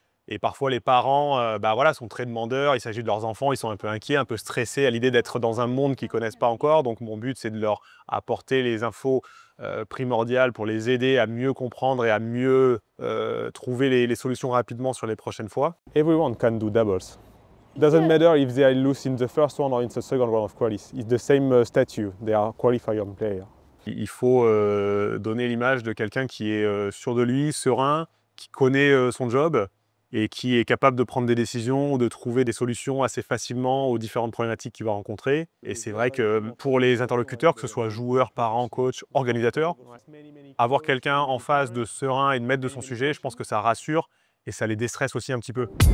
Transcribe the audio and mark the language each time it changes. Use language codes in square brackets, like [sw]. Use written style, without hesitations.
[fr] Et parfois les parents sont très demandeurs, il s'agit de leurs enfants, ils sont un peu inquiets, un peu stressés à l'idée d'être dans un monde qu'ils ne connaissent pas encore. Donc mon but c'est de leur apporter les infos primordiales pour les aider à mieux comprendre et à mieux trouver les solutions rapidement sur les prochaines fois. [en] Everyone can do doubles. It doesn't matter if they lose in the first round or in the second round of qualis. It's the same statute, they are qualifier player. [fr] Il faut donner l'image de quelqu'un qui est sûr de lui, serein, qui connaît son job et qui est capable de prendre des décisions, de trouver des solutions assez facilement aux différentes problématiques qu'il va rencontrer. Et c'est vrai que pour les interlocuteurs, que ce soit joueurs, parents, coachs, organisateurs, avoir quelqu'un en face de serein et de maître de son sujet, je pense que ça rassure et ça les déstresse aussi un petit peu.